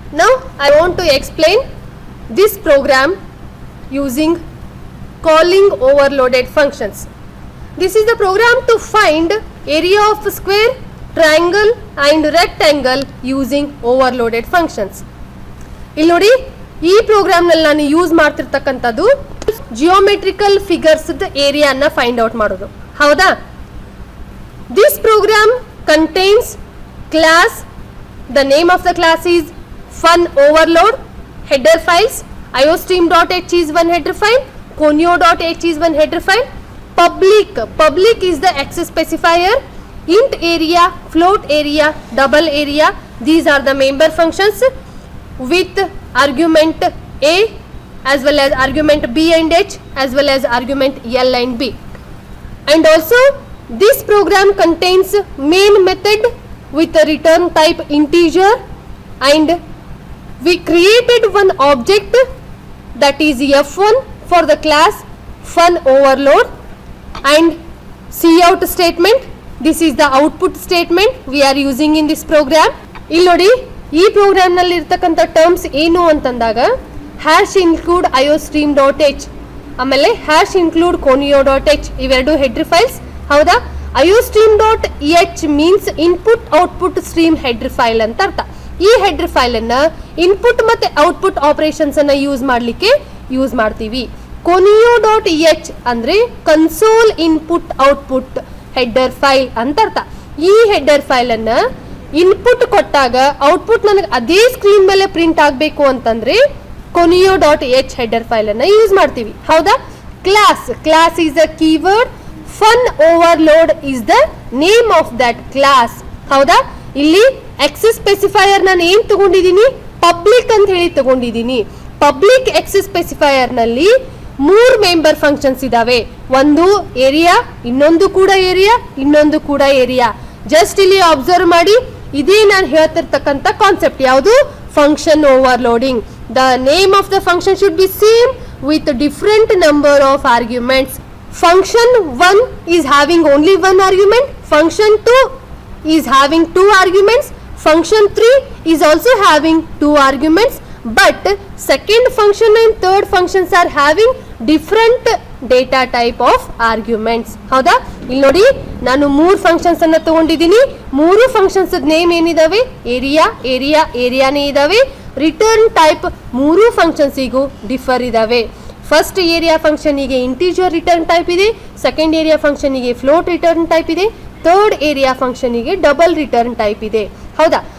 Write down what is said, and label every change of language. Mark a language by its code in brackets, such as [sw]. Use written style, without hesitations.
[en] Now, I want to explain this program using calling overloaded functions. This is the program to find area of square, triangle and rectangle using overloaded functions. [kn] ಇಲ್ಲಿ ನೋಡಿ, ಈ ಪ್ರೋಗ್ರಾಮ್ನಲ್ಲಿ ನಾನು use ಮಾಡ್ತಿರ್ತಕ್ಕಂಥದ್ದು geometrical figures ಏರಿಯಾನ find out ಮಾಡೋದು. ಹೌದಾ? [en] This program contains class. The name of the class is fun overload. Header files iostream.h is one header file, conio.h is one header file. Public is the access specifier. Int area, float area, double area, these are the member functions with argument a as well as argument b and h as well as argument l and b. And also this program contains main method with a return type integer, and we created one object that is f1 for the class fun overload, and cout statement, this is the output statement we are using in this program. [kn] ಇಲ್ಲಿ ನೋಡಿ, ಈ program ನಲ್ಲಿ ಇರತಕ್ಕಂತ terms ಏನು ಅಂತಂದಾಗ #include iostream.h ಆಮೇಲೆ #include conio.h ಇವೆರಡು header files. ಹೌದಾ? [en] iostream.h means input output stream header file [kn] ಅಂತ ಅರ್ಥ. ಈ ಹೆಡರ್ ಫೈಲ್ ಅನ್ನ ಇನ್ಪುಟ್ ಮತ್ತೆ ಔಟ್ಪುಟ್ ಆಪರೇಷನ್ಸ್ ಅನ್ನ ಯೂಸ್ ಮಾಡ್ಲಿಕ್ಕೆ ಯೂಸ್ ಮಾಡ್ತೀವಿ. conio.h ಅಂದ್ರೆ console input output header file ಅಂತ ಅರ್ಥ. ಈ ಹೆಡರ್ ಫೈಲ್ ಅನ್ನ ಇನ್ಪುಟ್ ಕೊಟ್ಟಾಗ ಔಟ್ಪುಟ್ ನನಗೆ ಅದೇ ಸ್ಕ್ರೀನ್ ಮೇಲೆ ಪ್ರಿಂಟ್ ಆಗಬೇಕು ಅಂತಂದ್ರೆ conio.h ಹೆಡರ್ ಫೈಲ್ ಅನ್ನ ಯೂಸ್ ಮಾಡ್ತೀವಿ. ಹೌದಾ? [en] Class is a keyword. fun overload is the name of that class. [kn] ಹೌದಾ? ಇಲ್ಲಿ access specifier ನಾನು ಏನು ತಗೊಂಡಿದ್ದೀನಿ? ಪಬ್ಲಿಕ್ ಅಂತ ಹೇಳಿ ತಗೊಂಡಿದ್ದೀನಿ. ಪಬ್ಲಿಕ್ access specifier ನಲ್ಲಿ 3 ಮೆಂಬರ್ ಫಂಕ್ಷನ್ಸ್ ಇದಾವೆ. ಒಂದು ಏರಿಯಾ, ಇನ್ನೊಂದು ಕೂಡ ಏರಿಯಾ, ಇನ್ನೊಂದು ಕೂಡ ಏರಿಯಾ. ಜಸ್ಟ್ ಇಲ್ಲಿ ಅಬ್ಸರ್ವ್ ಮಾಡಿ, ಇದೇ ನಾನು ಹೇಳ್ತಿರ್ತಕ್ಕಂಥ ಕಾನ್ಸೆಪ್ಟ್. ಯಾವುದು? [en] Function overloading. The name of the function should be same with different number of arguments. Function 1 is having only one argument, function 2 is having 2 arguments, function 3 is also having 2 arguments, but second function and third functions are having different data type of arguments. [kn] ಹೌದಾ? ಇಲ್ಲಿ ನೋಡಿ, ನಾನು 3 functions ಅನ್ನ ತಗೊಂಡಿದ್ದೀನಿ. 3 functions name ಏನಿದಾವೆ? ಏರಿಯಾನೇ ಇದಾವೆ. Return type 3 ಫಂಕ್ಷನ್ಸಿಗೂ differ ಇದಾವೆ. First area ಫಂಕ್ಷನಿಗೆ integer return type ಇದೆ, ಸೆಕೆಂಡ್ ಏರಿಯಾ ಫಂಕ್ಷನಿಗೆ ಫ್ಲೋಟ್ ರಿಟರ್ನ್ ಟೈಪ್ ಇದೆ, ಥರ್ಡ್ ಏರಿಯಾ ಫಂಕ್ಷನಿಗೆ ಡಬಲ್ ರಿಟರ್ನ್ ಟೈಪ್ ಇದೆ. ಹೌದಾ?